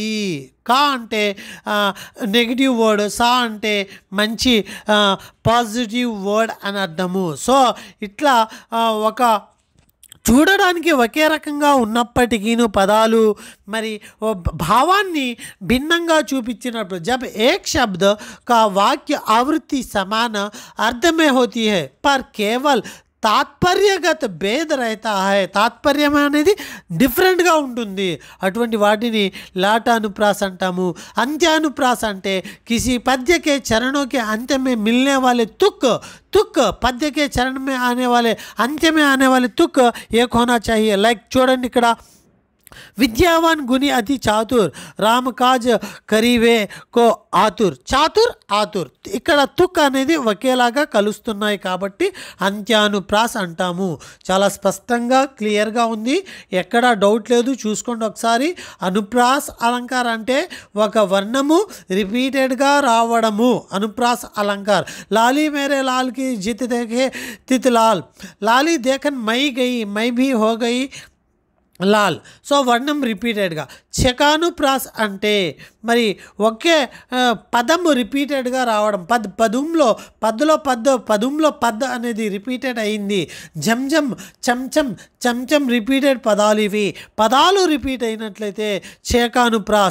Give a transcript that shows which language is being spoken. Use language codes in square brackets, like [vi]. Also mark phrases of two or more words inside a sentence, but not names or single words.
[te] కా అంటే [en] negative word, [te] సా అంటే మంచి [en] positive word [te] అని అర్థము. సో ఇట్లా ఒక చూడడానికి ఒకే రకంగా ఉన్నప్పటికీ పదాలు మరి భావాన్ని భిన్నంగా చూపించినప్పుడు [hi] जब एक शब्द का वाक्य आवृत्ति समान अर्थ में होती है पर केवल तात्पर्यगत भेद रहता है, [te] తాత్పర్యం అనేది డిఫరెంట్గా ఉంటుంది, అటువంటి వాటిని లాటానుప్రాస అంటాము. అంత్యానుప్రాస అంటే [hi] किसी पद्य के चरणों के अंत में मिलने वाले तुक, तुक पद्य के चरण में आने वाले अंत्य में आने वाले तुक एक होना चाहिए. लाइक [te] చూడండి ఇక్కడ [hi] विद्यावान गुनी अति चातुर राम काज करिबे को आतुर. [te] చాతుర్ ఆతుర్ ఇక్కడ తుక్ అనేది ఒకేలాగా కలుస్తున్నాయి కాబట్టి అంత్యానుప్రాస అంటాము. చాలా స్పష్టంగా క్లియర్గా ఉంది, ఎక్కడా డౌట్ లేదు. చూసుకోండి ఒకసారి. అనుప్రాస అలంకార అంటే ఒక వర్ణము రిపీటెడ్గా రావడము, అనుప్రాస అలంకార. [hi] लाली मेरे लाल की जित देखे तित लाल, लाली देखन मैं गई मैं भी हो गई लाल. [te] సో వర్ణం రిపీటెడ్గా. శకానుప్రాస అంటే మరి ఒకే పదము రిపీటెడ్గా రావడం, పదంలో పదంలో పద్ అనేది రిపీటెడ్ అయింది. జంజం చంచం చంచం రిపీటెడ్ పదాలు ఇవి. పదాలు రిపీట్ అయినట్లయితే శకానుప్రాస.